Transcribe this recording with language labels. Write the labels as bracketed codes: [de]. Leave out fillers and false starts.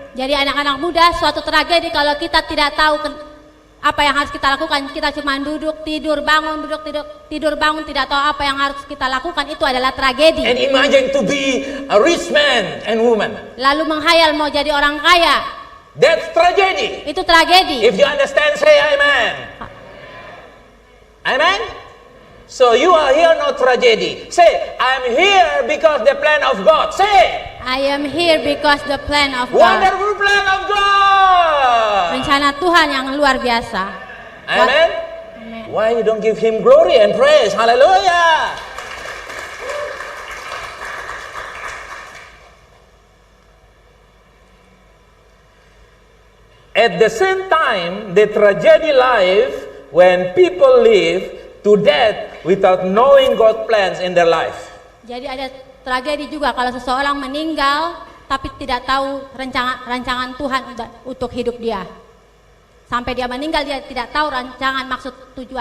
[id] Jadi anak-anak muda, suatu tragedi kalau kita tidak tahu apa yang harus kita lakukan, kita cuma duduk, tidur, bangun, duduk, tidur, bangun, tidak tahu apa yang harus kita lakukan, itu adalah tragedi. [en] And imagine to be a rich man and woman. [id] Lalu menghayal mau jadi orang kaya. [en] That's tragedy. [id] Itu tragedi. [en] If you understand, say amen. Amen? So you are here not tragedy. Say, I'm here because the plan of God. Say, I am here because the plan of God. wonderful plan of God. [id] Rencana Tuhan yang luar biasa. [en] Amen? Amen. Why you don't give him glory and praise? Hallelujah. At the same time, the tragedy life when people live to death without knowing God's plans in their life. [id] Jadi ada tragedi juga kalau seseorang meninggal tapi tidak tahu rancangan Tuhan untuk hidup dia. Sampai dia meninggal dia tidak tahu rancangan maksud tujuan